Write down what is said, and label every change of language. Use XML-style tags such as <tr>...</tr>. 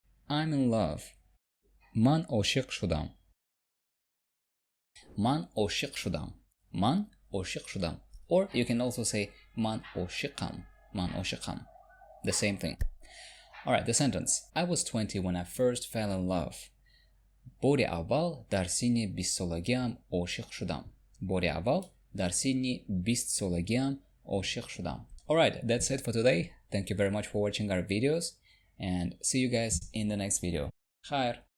<en>I'm in love.</en> <tg>Ман ошиқ шудам. Ман ошиқ шудам. Ман ошиқ шудам.</tg> <en>Or you can also say</en> <tg>ман ошиқам. Ман ошиқам.</tg> <en>The same thing. Alright, the sentence. I was 20 when I first fell in love.</en> <tg>باری اول در سن 20 سالگیم عاشق شدم. باری اول در سن 20 سالگیم عاشق شدم.</tg> <en>Alright, that's it for today. Thank you very much for watching our videos and see you guys in the next video.</en> <tg>Khair.</tg>